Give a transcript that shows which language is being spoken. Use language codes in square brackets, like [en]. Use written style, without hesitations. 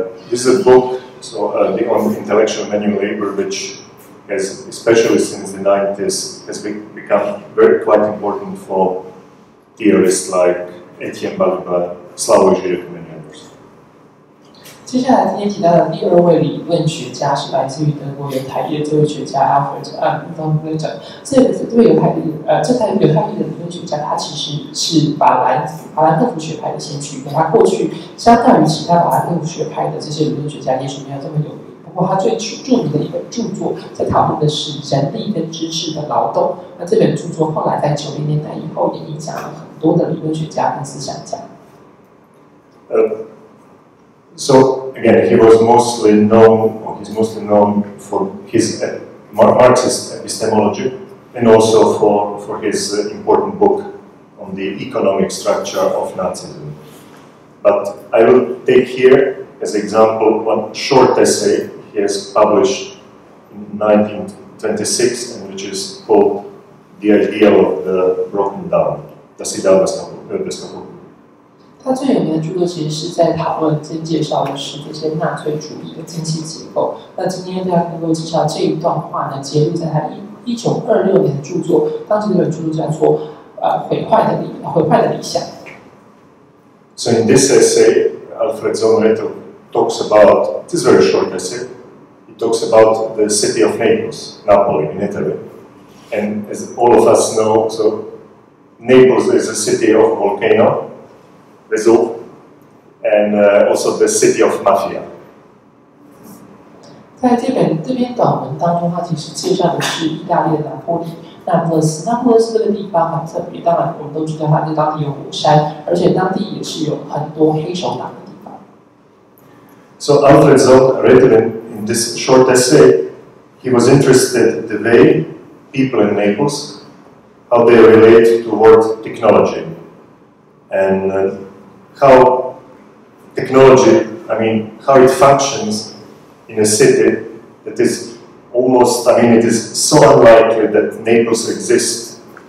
[en] This is a book on the intellectual manual labor, which has, especially since the 90s, has become quite important for theorists like Etienne Balibar, Slavoj Žižek, and many others. [zh] 接下来今天提到的第二位理论学家是来自于德国犹太裔的这位学家 Alfred Zondreiter。这位犹太裔的理论学家，他其实是法兰克福学派的先驱，他过去相较于其他法兰克福学派的这些理论学家，也许没有这么有名。不过他最著名的一本著作，在讨论的是人力跟知识的劳动。那这本著作后来在90年代以后，也影响了很多的理论学家跟思想家。 [en] So again, he's mostly known for his Marxist epistemology, and also for his important book on the economic structure of Nazism. But I will take here as example one short essay he has published in 1926, and which is called "The Ideal of the Broken Down." [de] Das Ideal des Kaputten. [zh] 他最有名的著作其实是在讨论跟介绍的是这些纳粹主义的经济结构。那今天要跟各位介绍这一段话呢，揭露在他1926年的著作，当时这本著作叫做毁坏的理想。 [en] So in this essay, Alfred Zondreiter talks about, it is a very short essay, he talks about the city of Naples, Napoli in Italy. And as all of us know, so Naples is a city of volcano, Vesuvio, and also the city of mafia. [zh] 在这篇短文当中，它其实介绍的是意大利的拿坡里。那不勒斯这个地方很特别，当然我们都知道它这当地有火山，而且当地也是有很多黑手党的地方。 [en] So Alfred Zoll written in this short essay, he was interested the way people in Naples, how they relate toward technology, and how technology, how it functions in a city that is almost, it is so unlikely that Naples exists.